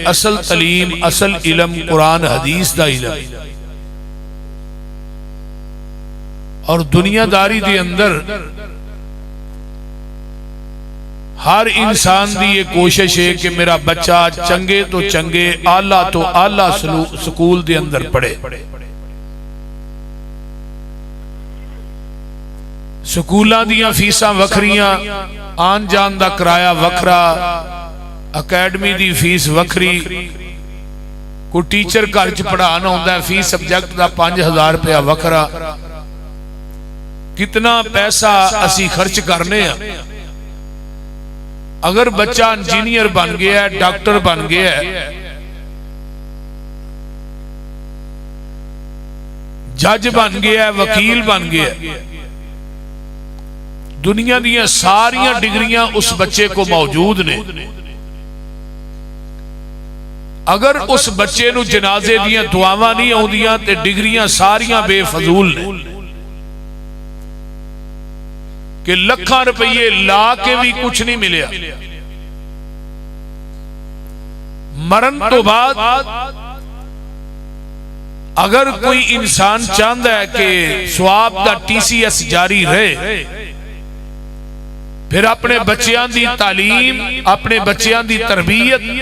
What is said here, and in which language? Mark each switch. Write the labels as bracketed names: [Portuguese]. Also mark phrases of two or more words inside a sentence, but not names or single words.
[Punjabi] اصل تعلیم، اصل علم قرآن حدیث دا علم، اور دنیا داری دے اندر ہر انسان دی یہ کوشش ہے کہ میرا بچہ چنگے تو چنگے، اعلیٰ تو اعلیٰ سکول دے اندر پڑھے۔ سکولاں دیاں فیساں وکھریاں، آن جان دا کرایہ وکھرا، اکیڈمی دی فیس وکھری، کوئی ٹیچر گھر چ پڑھانا ہوندا ہے فی سبجیکٹ دا 5000 روپیہ وکھرا۔ کتنا پیسہ اسی خرچ کرنے ہیں۔ [Urdu] اگر بچہ انجینئر بن گیا ہے، ڈاکٹر بن گیا ہے، جج بن گیا ہے، وکیل بن گیا ہے، [Punjabi] دنیا دیاں ساریاں ڈگریاں اس بچے کو موجود نے، اگر اس بچے نو جنازے دیاں دعاواں نہیں آؤندیاں تے ڈگریاں ساریاں بے فضول نے، کہ لکھاں روپیے لا کے بھی کچھ نہیں ملیا۔ مرن تو بعد اگر کوئی انسان چاہتا ہے کہ ثواب دا TCS جاری رہے، پھر اپنے بچیاں دی تعلیم، اپنے بچیاں دی تربیت